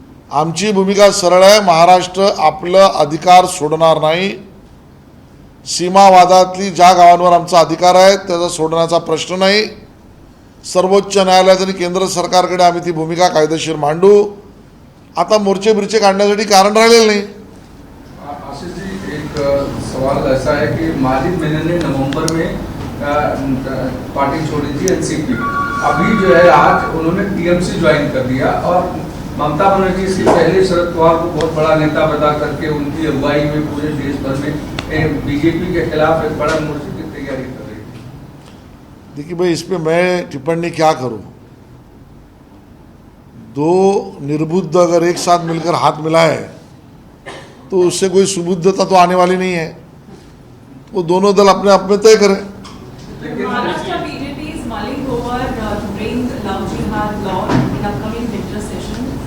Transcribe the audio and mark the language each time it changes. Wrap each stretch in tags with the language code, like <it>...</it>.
<mr>आमची भूमिका सरळ आहे. महाराष्ट्र आपलं अधिकार सोडणार नाही. सीमावादातली ज्या गावांवर आमचा अधिकार आहे त्याचा सोडण्याचा प्रश्न नाही. सर्वोच्च न्यायालयात आणि केंद्र सरकारकडे आम्ही ती भूमिका कायदेशीर मांडू. आता मोर्चे बिर्चे काढण्यासाठी कारण राहिलेलं नाही.</mr> <hi>आशीष जी, एक सवाल ऐसा है कि माजिद मेनन ने नवंबर में पार्टी छोड़ी थी एनसीपी. अभी जो है आज उन्होंने टीएमसी ज्वाइन कर दिया और ममता बनर्जी इसके पहले शरद पवार को बहुत बड़ा नेता बता करके उनकी अगुवाई में पूरे देश भर में बीजेपी के खिलाफ एक बड़ा मोर्चे की तैयारी कर रही है. देखिए भाई, इस पे मैं टिप्पणी क्या करूं. 2 निर्बुद्ध अगर एक साथ मिलकर हाथ मिलाए तो उससे कोई सुबुद्धता तो आने वाली नहीं है. वो दोनों दल अपने आप में तय करें.</hi> <en>Maharashtra BJP is mulling over to bring love jihad law in upcoming winter session.</en>